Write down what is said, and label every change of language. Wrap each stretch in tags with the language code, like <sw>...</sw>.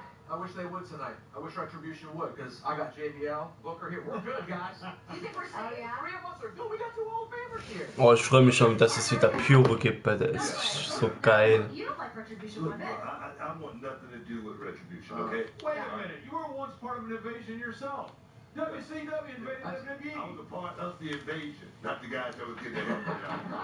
<en>I wish they would tonight. I wish Retribution would, because I got JBL, Booker here. We're good, guys. You think we're safe? Oh, yeah? 3 of us are good. We got 2 Hall of Famers here.</en> <de>Oh, ich freue mich schon, dass es wieder Pyro gibt, weil der ist so geil.</de> <en>You don't like Retribution one bit. I want nothing to do with Retribution, okay? Wait a minute. You were once part of an invasion yourself. WCW invaded WWE. I was a part of the invasion, not the guys that was getting their head cut out.</en>